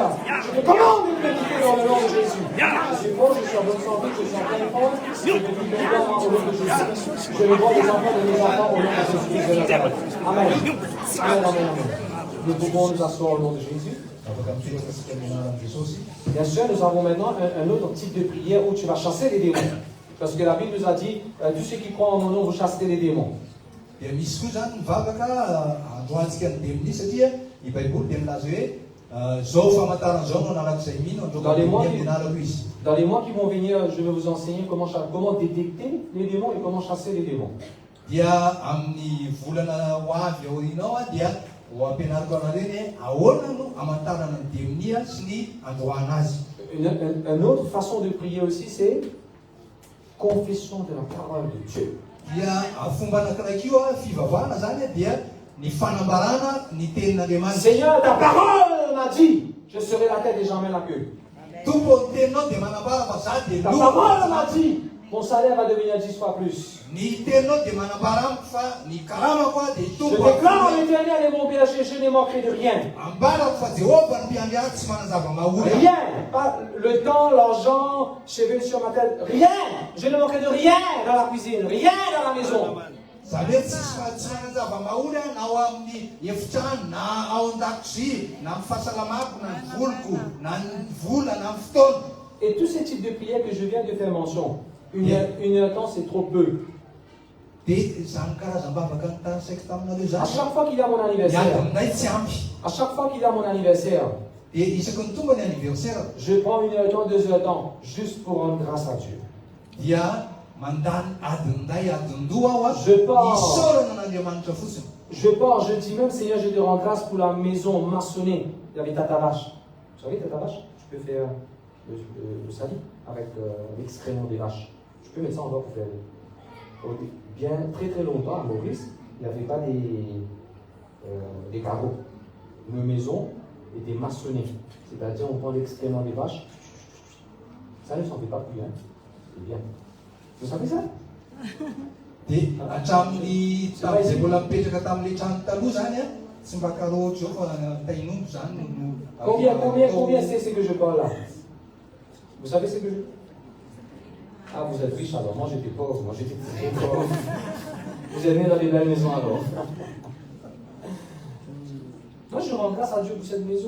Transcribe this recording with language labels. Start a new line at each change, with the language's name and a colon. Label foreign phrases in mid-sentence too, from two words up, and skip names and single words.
French: Je te commande de me quitter dans le nom de Jésus. Je suis beau, je suis en bonne santé, je suis en pleine forme. Je me vis maintenant au nom de Jésus. Je le vois les enfants de mes enfants au nom de Jésus. Amen. Amen, amen, amen. Nous pouvons nous asseoir au nom de Jésus.
Malagasy: Afaka mipetraka tsika amin'ny anaran'i Jesosy.
French: Bien sûr, nous avons maintenant un autre type de prière où tu vas chasser les démons. Parce que la Bible nous a dit, tous ceux qui croient en mon nom, vous chasserez les démons.
Malagasy: Dia misy koa zany mivavaka androantsika ny demony satria i Baiboly dia milaza hoe zao famantarana zao no anarak'izay mino androany anarako izy.
French: Dans les mois qui vont venir, je vais vous enseigner comment détecter les démons et comment chasser les démons.
Malagasy: Dia amin'ny volana ho avy aorianao a dia ho ampianariko anareny ahoana no amantarana ny demonia sy ny androana azy.
French: Une autre façon de prier aussi, c'est confession de la parole de Dieu.
Malagasy: Dia fomba anankiray io a fivavahana zany a dia ny fanambarana ny tenin'Andriamanitra.
French: Seigneur, ta parole m'a dit, je serai la tête et jamais la queue.
Malagasy: Tompo ny teninao dia manambara fa za dia
French: Ta parole m'a dit, mon salaire va devenir 10 fois plus.
Malagasy: ny teninao dia manambara amiko fa ny karamako a dia
French: Je
Malagasy: tompo
French: déclare l'Éternel est mon berger, je ne manquerai de rien.
Malagasy: ambarako fa Jehova ny mpiandriako tsy manazava maholo.
French: Rien, pas le temps, l'argent, cheveux sur ma tête, rien. Je ne manquerai de rien dans la cuisine, rien dans la maison.
Malagasy: Zany hoe tsy manazava maholo na ao amin'ny efitrano na ao an-dakozia na amin'ny fahasalamako na ny voloko na ny vola na ny fotoana.
French: Et tous ces types de prières que je viens de faire mention, une heure de temps, c'est trop peu.
Malagasy: Dia zany karazam-bavaka ny tanisaiko taminareo
French: À
Malagasy: zany
French: chaque fois qu'il y a mon
Malagasy: miady
French: anniversaire,
Malagasy: aminay tsy ampy.
French: à chaque fois qu'il y a mon anniversaire,
Malagasy: Dia isaky ny tonga ny anniversaire
French: je prends une heure de temps, 2 heures de temps, juste pour rendre grâce à Dieu.
Malagasy: dia mandany adiny ray adiny roa aho a
French: Je pars.
Malagasy: isaorana n'Andriamanitra fotsiny.
French: Je pars, je dis même Seigneur, je te rends grâce pour la maison maçonnée. Il y avait Tata Vache. Vous savez, Tata Vache, tu peux faire le sali avec l'excrément des vaches. Je peux mettre ça en bas pour faire bien très longtemps à Maurice, il n'y avait pas des carreaux. Nos maisons étaient maçonnées. C'est-à-dire, on prend l'excrément des vaches. Ça ne s'en fait pas plus, hein. C'est bien. Vous savez ça?
Malagasy: Dia hatramin'ny tamin'izay mbola mipetraka tamin'ilay trano taloha zany a tsy mba karoatra eo fa tainombo zany
French: Combien c'est ce que je parle là? Vous savez ce que je... Ah, vous êtes riche alors. Moi, j'étais pauvre. Moi, j'étais très pauvre. Vous êtes né dans des belles maisons alors. Moi, je rends grâce à Dieu pour cette maison.